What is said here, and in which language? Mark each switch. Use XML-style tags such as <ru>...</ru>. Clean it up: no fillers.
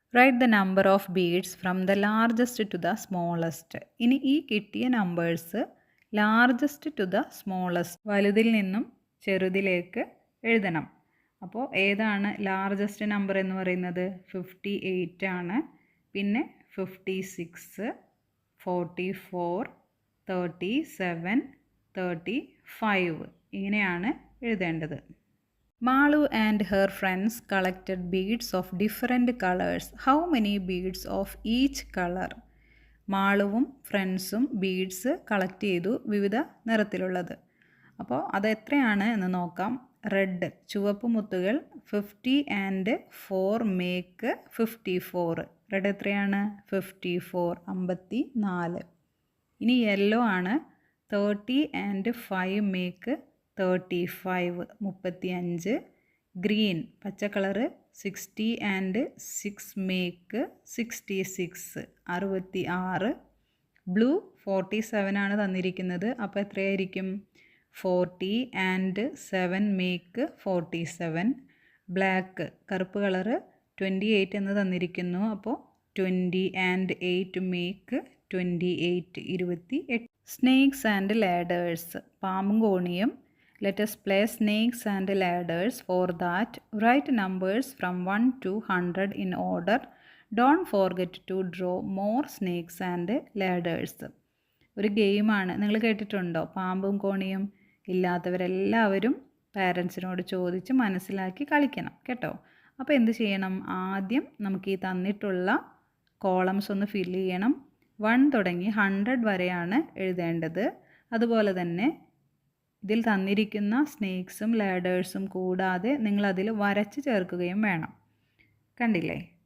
<en>Write the number of beads from the largest to the smallest.</en> <ml>ഇനി ഈ കിട്ടിയ numbers</ml> <en>largest to the smallest,</en> <ml>വലുതിൽ നിന്നും ചെറുതിലേക്ക് എഴുതണം. അപ്പോൾ ഏതാണ് ലാർജസ്റ്റ് നമ്പർ എന്ന് പറയുന്നത്? 58 ആണ്. പിന്നെ 56 44 37 35 ഇങ്ങനെയാണ് എഴുതേണ്ടത്.</ml> <en>Malu and her friends collected beads of different colors. How many beads of each color?</en> <ml>മാളുവും ഫ്രണ്ട്സും ബീഡ്സ് കളക്ട് ചെയ്തു, വിവിധ നിറത്തിലുള്ളത്. അപ്പോൾ അത് എത്രയാണ് എന്ന് നോക്കാം. റെഡ് ചുവപ്പ് മുത്തുകൾ</ml> <en>50 and 4 make 54.</en> <ml>റെഡ് എത്രയാണ്? 54 54. ഇനി യെല്ലോ ആണ്.</ml> <en>30 and 5 make 35</en> <ml>35. ഗ്രീൻ പച്ച കളറ്</ml> <en>60 and 6 make 66</en> <ml>66. ബ്ലൂ 47 ആണ് തന്നിരിക്കുന്നത്. അപ്പോൾ എത്രയായിരിക്കും?</ml> <en>40 and 7 make 47.</en> <ml>ബ്ലാക്ക് കറുപ്പ് കളറ് 28 എന്ന് തന്നിരിക്കുന്നു. അപ്പോൾ</ml> <en>20 and 8 make 28</en> <ml>28. Snakes and ladders പാമ്പും കോണിയും.</ml> <en>Let us play snakes and ladders. For that, write numbers from 1 to 100 in order. Don't forget to draw more snakes and ladders.</en> <ml>ഒരു ഗെയിമാണ്. നിങ്ങൾ കേട്ടിട്ടുണ്ടോ പാമ്പും കോണിയും? ഇല്ലാത്തവരെല്ലാവരും പാരൻസിനോട് ചോദിച്ച് മനസ്സിലാക്കി കളിക്കണം കേട്ടോ. അപ്പോൾ എന്ത് ചെയ്യണം? ആദ്യം നമുക്ക് ഈ തന്നിട്ടുള്ള കോളംസ് ഒന്ന് ഫില്ല് ചെയ്യണം. 1 തുടങ്ങി 100 വരെയാണ് എഴുതേണ്ടത്. അതുപോലെ തന്നെ ഇതിൽ തന്നിരിക്കുന്ന സ്നേക്സും ലാഡേഴ്സും കൂടാതെ നിങ്ങളതിൽ വരച്ച് ചേർക്കുകയും വേണം. കണ്ടില്ലേ?</ml>